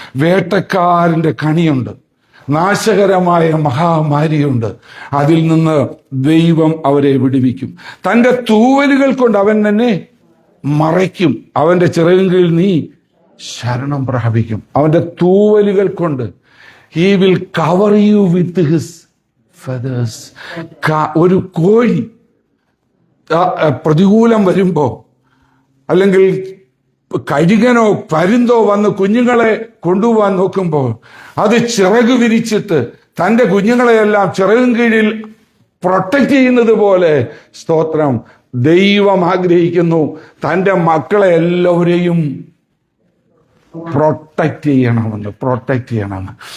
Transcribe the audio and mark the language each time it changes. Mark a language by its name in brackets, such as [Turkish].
[Malayalam] വേട്ടക്കാരന്റെ കണിയുണ്ട്, നാശകരമായ മഹാമാരിയുണ്ട്. അതിൽ നിന്ന് ദൈവം അവരെ വിടുവിക്കും. തന്റെ തൂവലുകൾ കൊണ്ട് അവൻ തന്നെ മറയ്ക്കും. അവന്റെ ചിറകിൻ കീഴിൽ നീ ശരണം പ്രാപിക്കും. അവന്റെ തൂവലുകൾ കൊണ്ട് [English] he will cover you with his feathers. [Malayalam] ഒരു കോഴി പ്രതികൂലം വരുമ്പോ, അല്ലെങ്കിൽ കഴുകനോ പരുന്തോ വന്ന് കുഞ്ഞുങ്ങളെ കൊണ്ടുപോകാൻ നോക്കുമ്പോൾ അത് ചിറക് വിരിച്ചിട്ട് തന്റെ കുഞ്ഞുങ്ങളെയെല്ലാം ചിറകിൻ കീഴിൽ പ്രൊട്ടക്റ്റ് ചെയ്യുന്നത് പോലെ, സ്തോത്രം, ദൈവം ആഗ്രഹിക്കുന്നു തന്റെ മക്കളെ എല്ലാവരെയും പ്രൊട്ടക്റ്റ് ചെയ്യണമെന്ന്.